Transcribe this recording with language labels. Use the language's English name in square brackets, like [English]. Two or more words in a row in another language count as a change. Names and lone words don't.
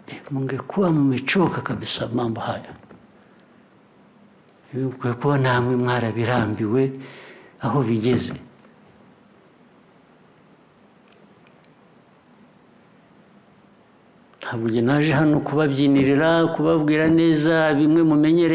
[Swahili] mungekuwa mmechoka kabisa mambo haya, [Kinyarwanda] mungekuwa namwe mwarabirambiwe aho bigeze. Ntabwo njye naje hano kubabyinirira, kubabwira neza bimwe mumenyere.